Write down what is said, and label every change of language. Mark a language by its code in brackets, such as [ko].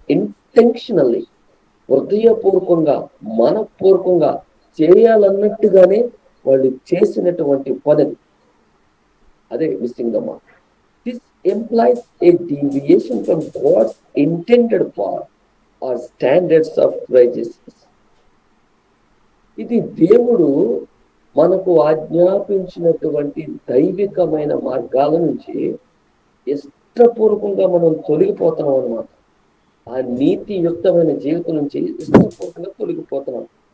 [te] Intentionally, హృదయపూర్వకంగా, మనపూర్వకంగా చేయాలన్నట్టుగానే వాళ్ళు చేసినటువంటి పని, అదే [en] Missing the mark. This implies a deviation from God's intended path or standards of righteousness. [te] ఇది దేవుడు మనకు ఆజ్ఞాపించినటువంటి దైవికమైన మార్గాల నుంచి ఇష్టపూర్వకంగా మనం తొలగిపోతున్నాం అన్నమాట. ఆ నీతియుక్తమైన జీవితం నుంచి ఇష్టపూర్వకంగా తొలగిపోతున్నాం.